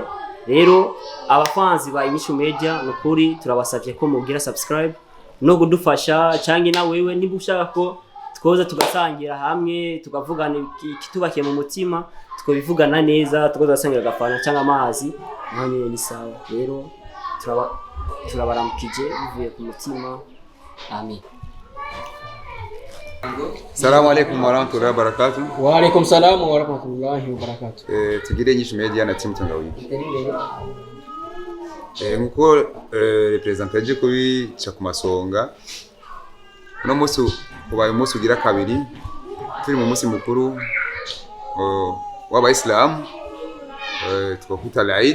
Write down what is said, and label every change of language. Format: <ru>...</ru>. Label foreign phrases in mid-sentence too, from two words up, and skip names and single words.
<rn>Rero abafanzi ba Inyishu Media nukuri turabasavye ko mugira subscribe no kudufasha, canke na wewe niba ushaka ko twoza tugasangira hamwe tukavugana ikitubakiye mu mutima, tukabivugana neza, tukoza gusangira agafana cyangwa amazi nkanye ni sawa. Rero turabaramukije bivuye ku mutima. Amen.</rn> <ar>السلام عليكم ورحمة الله وبركاته. وعليكم السلام ورحمة الله وبركاته.</ar> <rn>Tugire Inyishu Media na timu Tangawiki. Nkuko representaje kubica ku masonga, uno munsi ubaye umunsi ugira kabiri turi mu munsi mukuru w'abayisilamu twakwita Eid.</rn>